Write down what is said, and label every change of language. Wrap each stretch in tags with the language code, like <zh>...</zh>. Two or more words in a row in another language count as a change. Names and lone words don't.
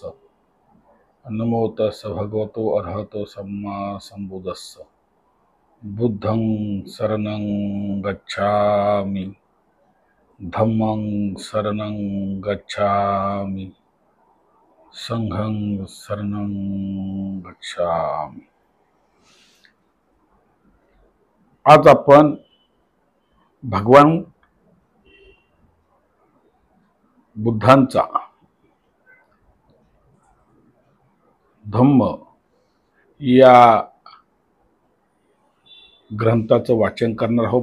<pi>नमो तस् भगवतो अर्हतो सम्मा संबुद्धस्स। बुद्धं शरणं गच्छामि, धम्मं शरणं गच्छामि, संघं शरणं गच्छामि।</pi> <mr>आज आपण भगवान बुद्धांचा धम्म या ग्रंथाचं वाचन करणार आहोत।</mr>